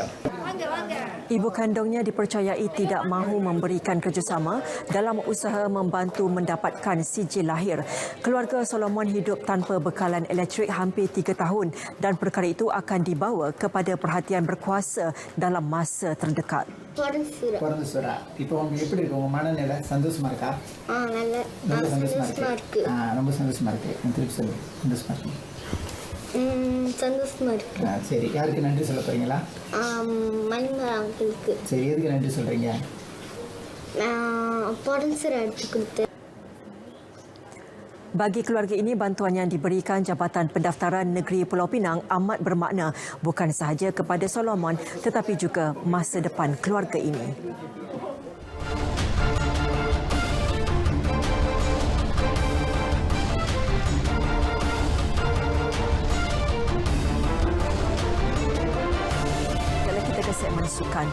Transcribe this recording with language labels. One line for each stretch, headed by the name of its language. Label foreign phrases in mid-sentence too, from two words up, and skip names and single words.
Malay: Ibu kandungnya dipercayai tidak mahu memberikan kerjasama dalam usaha membantu mendapatkan sijil lahir. Keluarga Solomon hidup tanpa bekalan elektrik hampir 3 tahun dan perkara itu akan dibawa kepada perhatian berkuasa dalam masa terdekat.
Tamil: பிறந்த சுறா இப்போ உங்களுக்கு எப்படி இருக்கு உங்க மனநிலை சந்தோஷமா இருக்கா ரொம்ப சந்தோஷமா இருக்கு ரொம்ப சந்தோஷமா இருக்கு திருப்பி சொல்லு சந்தோஷமா இருக்கு சந்தோஷமா இருக்கு சரி யாருக்கு நன்றி சொல்ல போறீங்களா மணிமலா அங்கிளுக்கு சரி எதுக்கு நன்றி சொல்றீங்க பொடன்சர் எடுத்து கொடுத்து
Malay: Bagi keluarga ini, bantuan yang diberikan Jabatan Pendaftaran Negeri Pulau Pinang amat bermakna bukan sahaja kepada Solomon tetapi juga masa depan keluarga ini. Segmen sukan.